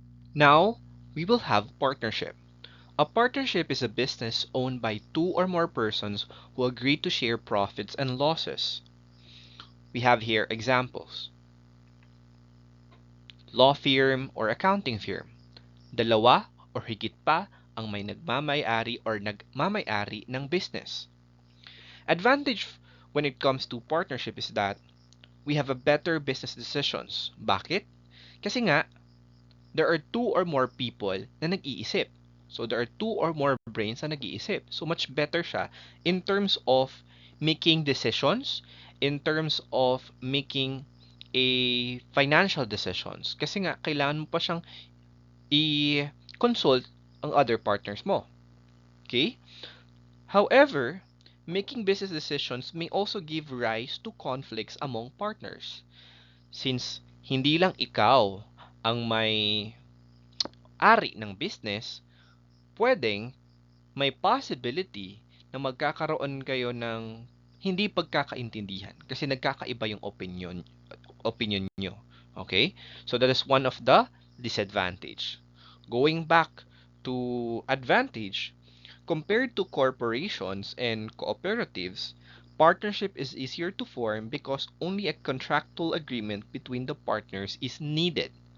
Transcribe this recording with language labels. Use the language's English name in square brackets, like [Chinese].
[English] Now, we will have partnership. A partnership is a business owned by two or more persons who agree to share profits and losses. We have here examples. Law firm or accounting firm. [Filipino] Dalawa or higit pa ang may nagmamay-ari or nagmamay-ari ng business. [English] Advantage when it comes to partnership is that we have a better business decisions. [Filipino] Bakit? Kasi nga, [English] there are two or more people [Filipino] na nag-iisip. [English] So there are two or more brains [Filipino] na nag-iisip. [English] So much better siya in terms of making decisions, in terms of making a financial decisions. [Filipino] Kasi nga, kailangan mo pa siyang i-consult ang [English] other partners [Filipino] mo. [English] Okay? However, making business decisions may also give rise to conflicts among partners. [Filipino] Since hindi lang ikaw ang may ari ng business, pwedeng may possibility na magkakaroon kayo ng hindi pagkakaintindihan kasi nagkakaiba yung opinion nyo. [English] Okay? So that is one of the disadvantage. Going back to advantage, compared to corporations and cooperatives, partnership is easier to form because only a contractual agreement between the partners is needed.